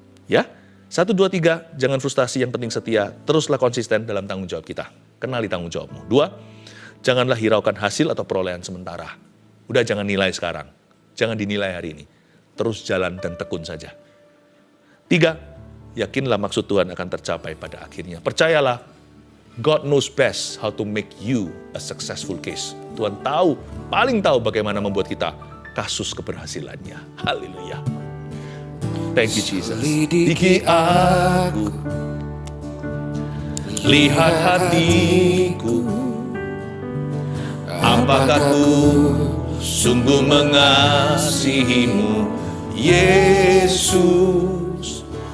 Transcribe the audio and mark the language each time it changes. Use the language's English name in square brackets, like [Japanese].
[Indonesian] Ya, 1, 2, 3, jangan frustasi, yang penting setia. Teruslah konsisten dalam tanggung jawab kita. Kenali tanggung jawabmu. 2, janganlah hiraukan hasil atau perolehan sementara. Udah jangan nilai sekarang. Jangan dinilai hari ini. Terus jalan dan tekun saja. 3, yakinlah maksud Tuhan akan tercapai pada akhirnya. Percayalah, [English] God knows best how to make you a successful case. [Indonesian] Tuhan tahu, paling tahu bagaimana membuat kita kasus keberhasilannya. Haleluya. [English] Thank you Jesus. [Indonesian] Selidiki aku, lihat hatiku, apakah ku sungguh mengasihimu, Yesus.